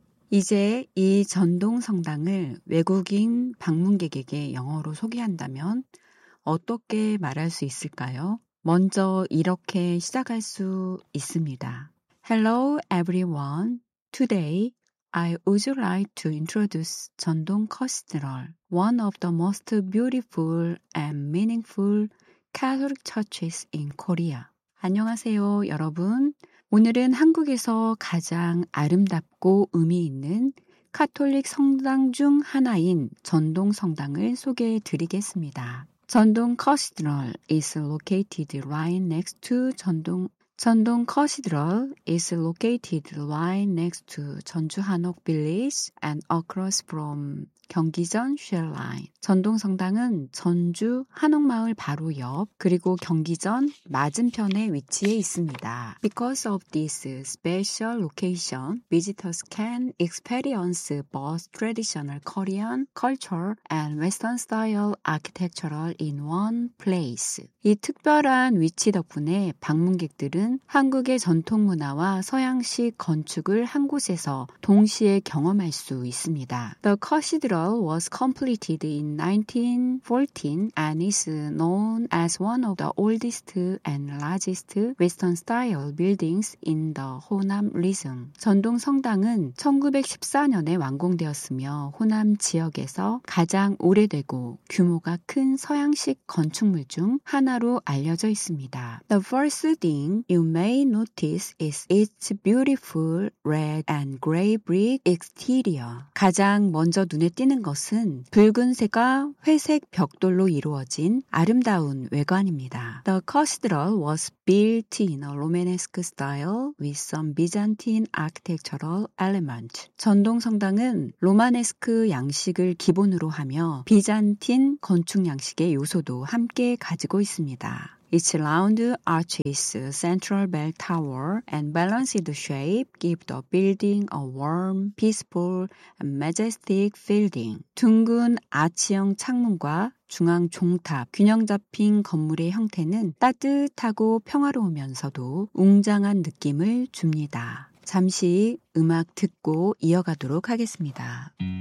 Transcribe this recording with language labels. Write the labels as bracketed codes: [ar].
[ko] 이제 이 전동 성당을 외국인 방문객에게 영어로 소개한다면 어떻게 말할 수 있을까요? 먼저 이렇게 시작할 수 있습니다. [en] Hello everyone. Today I would like to introduce Jeondong Cathedral, one of the most beautiful and meaningful Catholic churches in Korea. [ko] 안녕하세요, 여러분. 오늘은 한국에서 가장 아름답고 의미 있는 카톨릭 성당 중 하나인 전동 성당을 소개해 드리겠습니다. [en] 전동 Cathedral is located right next to 전동 Cathedral is located right next to 전주 한옥 Village and across from 경기전 Shell Line. [ko] 전동 성당은 전주 한옥마을 바로 옆 그리고 경기전 맞은편에 위치해 있습니다. [en] Because of this special location, visitors can experience both traditional Korean culture and Western style architectural in one place. [ko] 이 특별한 위치 덕분에 방문객들은 한국의 전통 문화와 서양식 건축을 한 곳에서 동시에 경험할 수 있습니다. [en] The Cathedral was completed in 1914 and is known as one of the oldest and largest Western style buildings in the Honam region. [ko] 전동 성당은 1914년에 완공되었으며 호남 지역에서 가장 오래되고 규모가 큰 서양식 건축물 중 하나로 알려져 있습니다. [en] The first thing you may notice is its beautiful red and gray brick exterior. [ko] 가장 먼저 눈에 띄는 것은 붉은색과 회색 벽돌로 이루어진 아름다운 외관입니다. [en] The cathedral was built in a Romanesque style with some Byzantine architectural elements. [ko] 전동 성당은 로마네스크 양식을 기본으로 하며 비잔틴 건축 양식의 요소도 함께 가지고 있습니다. [en] Its round arches, central bell tower, and balanced shape give the building a warm, peaceful, and majestic feeling. [ko] 둥근 아치형 창문과 중앙 종탑, 균형 잡힌 건물의 형태는 따뜻하고 평화로우면서도 웅장한 느낌을 줍니다. 잠시 음악 듣고 이어가도록 하겠습니다.